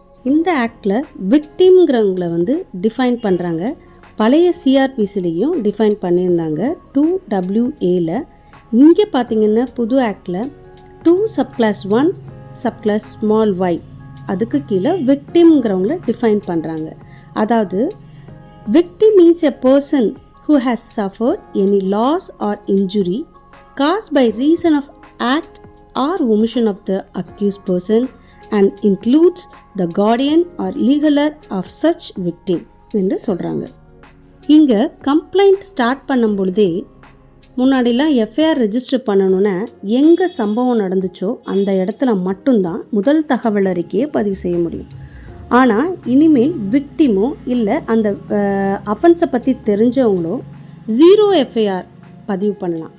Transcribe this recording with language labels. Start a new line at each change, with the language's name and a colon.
Tamil: இந்த ஆக்டில் விக்டிம்ங்கிறவங்கள டிஃபைன் பண்ணுறாங்க. பழைய CRPCலையும் டிஃபைன் பண்ணியிருந்தாங்க 2WAல. இங்கே பார்த்தீங்கன்னா புது ஆக்டில் 2 subclass 1 subclass small y அதுக்கு கீழே விக்டிம்ங்கிறவங்கள டிஃபைன் பண்ணுறாங்க.
English: அதாவது victim means a person who has suffered any loss or injury caused by reason of act or omission of the accused person and includes the guardian or legaler of such victim
Tamil: என்று சொல்கிறாங்க. இங்கே complaint start பண்ணும் பொழுதே முன்னாடிலாம் FIR register பண்ணணுன்னா எங்கே சம்பவம் நடந்துச்சோ அந்த இடத்துல மட்டும்தான் முதல் தகவல் அறிக்கையை பதிவு செய்ய முடியும். ஆனால் இனிமேல் விக்டிமோ இல்லை அந்த அஃபென்ஸை பற்றி தெரிஞ்சவங்களோ 0 எஃப்ஐஆர் பதிவு பண்ணலாம்.